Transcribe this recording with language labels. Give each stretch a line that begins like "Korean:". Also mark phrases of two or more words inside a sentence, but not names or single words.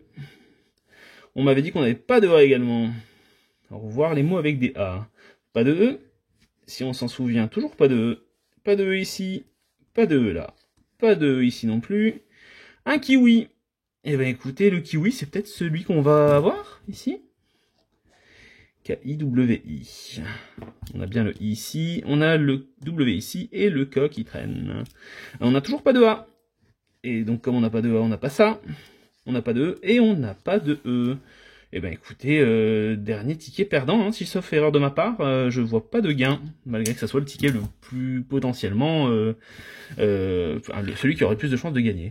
French: On m'avait dit qu'on n'avait pas de A également. Au revoir les mots avec des A. Pas de E. Si on s'en souvient, toujours pas de E. Pas de E ici. Pas de E là. Pas de E ici non plus. Un kiwi. Eh ben écoutez, le kiwi, c'est peut-être celui qu'on va avoir ici. K-I-W-I. On a bien le I ici, on a le W ici et le K qui traîne. On n'a toujours pas de A. Et donc comme on n'a pas de A, on n'a pas ça. On n'a pas de E et on n'a pas de E. Eh ben écoutez, dernier ticket perdant, hein, si sauf erreur de ma part, je vois pas de gain, malgré que ça soit le ticket le plus potentiellement, celui qui aurait le plus de chances de gagner.